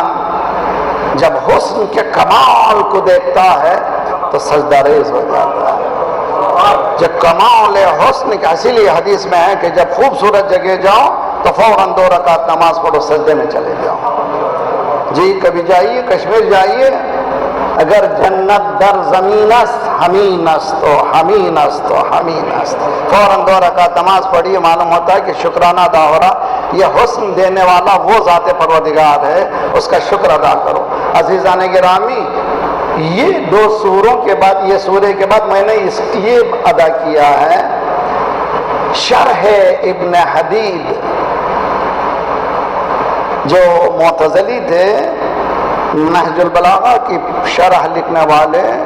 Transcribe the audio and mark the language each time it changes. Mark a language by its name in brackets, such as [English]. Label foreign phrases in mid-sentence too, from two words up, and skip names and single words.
[Urdu] جب حسن کے کمال کو دیکھتا ہے تو سجدہ ریز ہو جاتا ہے. جب کمال حسن کا، اسی لیے حدیث میں ہے کہ جب خوبصورت جگہ جاؤ تو فوراً 2 رکعت نماز پڑھو، سجدے میں چلے جاؤ. جی کبھی جائیے کشمیر جائیے، [Persian] اگر جنت در زمین است ہمین است و ہمین است و ہمین است، [Urdu] فوراً 2 رکعت نماز پڑھیے. معلوم ہوتا ہے کہ شکرانہ ادا ہو رہا. یہ حسن دینے والا وہ ذات پروردگار ہے، اس کا شکر ادا کرو. عزیزان گرامی، یہ 2 سوروں کے بعد، یہ سورے کے بعد میں نے یہ ادا کیا ہے شرح ابن حدید جو معتزلی تھے، نہج البلاغہ کی شرح لکھنے والے.